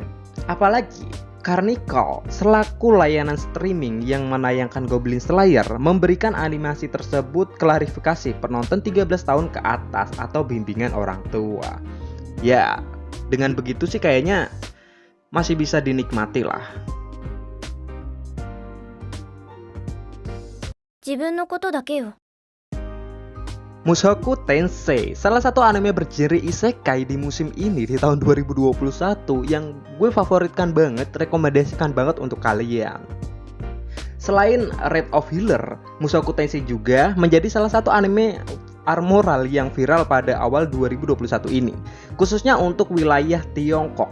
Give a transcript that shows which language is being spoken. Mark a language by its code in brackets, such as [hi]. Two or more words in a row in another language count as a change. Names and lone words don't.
[id] Apalagi Carnival selaku layanan streaming yang menayangkan Goblin Slayer memberikan animasi tersebut klarifikasi penonton 13 tahun ke atas atau bimbingan orang tua. Ya, dengan begitu sih kayaknya masih bisa dinikmati lah. [ja] 自分のことだけよ。 [id] Mushoku Tensei, salah satu anime bergenre isekai di musim ini di tahun 2021 yang gue favoritkan banget, rekomendasikan banget untuk kalian. Selain Red of Healer, Mushoku Tensei juga menjadi salah satu anime amoral yang viral pada awal 2021 ini, khususnya untuk wilayah Tiongkok.